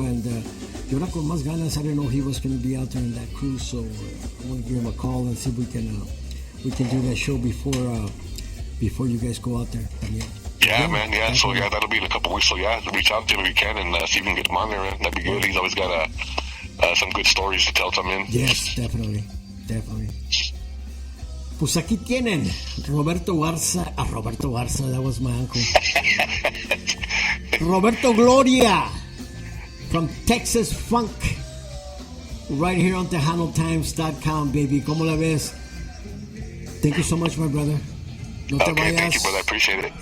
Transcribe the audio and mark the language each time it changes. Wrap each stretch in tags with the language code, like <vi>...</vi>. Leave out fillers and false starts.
<en>And</en> <es>yo ahora con más ganas,</es> <en>I didn't know he was gonna be out there in that cruise, so I'm gonna give him a call and see if we can do that show before you guys go out there. Yeah, man. Yeah, so yeah, that'll be in a couple weeks. So yeah, reach out to him if you can and see if we can get him on there. Man. That'd be good. He's always got some good stories to tell. Something. Yes, definitely.</en> <es>Pues aquí tienen Roberto Garza.</es> <en>Roberto Garza, that was my uncle. Roberto Gloria from Texas Funk, right here on TejanoTimes.com, baby.</en> <es>¿Cómo la ves?</es> <en>Thank you so much, my brother.</en> <es>No te vayas.</es> <en>Thank you, brother. I appreciate it.</en>